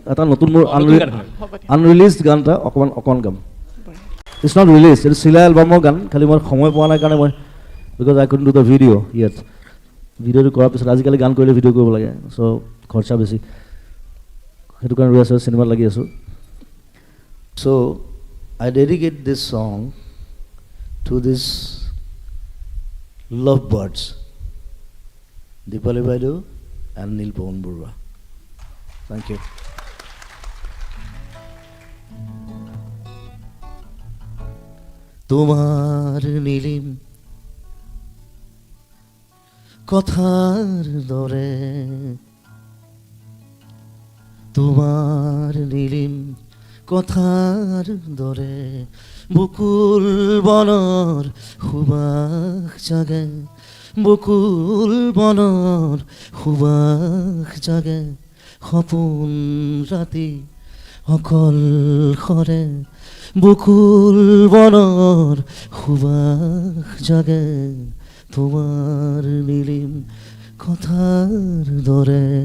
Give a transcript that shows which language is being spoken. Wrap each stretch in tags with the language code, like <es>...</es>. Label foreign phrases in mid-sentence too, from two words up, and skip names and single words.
<as>এটা নতুন মোৰ আনৰিলিজড গান এটা অকণমান গাম</as> <en>it's not release</en> <as>এইটো চিলা এলবামৰ গান খালি মই সময় পোৱা নাই কাৰণে মই</as> <en>because I couldn't do the video yet</en> <as>ভিডিঅ'টো কৰাৰ পিছত আজিকালি গান কৰিলে ভিডিঅ' কৰিব লাগে চ' খৰচা বেছি সেইটো কাৰণে ৰৈ আছোঁ চিনেমাত লাগি আছোঁ</as> <en>so I dedicate this song to this love birds দীপালী বাইদেউ এণ্ড নীলপৱন বৰুৱা thank you</en> <as>তোমার নীলিম কথার দরে তোমার নীলিম কথার দরে বকুল বনৰ সুবাস জাগে বকুল বনৰ সুবাস জাগে সপোন ৰাতি অকল সৰে বকুল বনৰ সুবাস জাগে তোমাৰ নীলিম কথাৰ দৰে</as>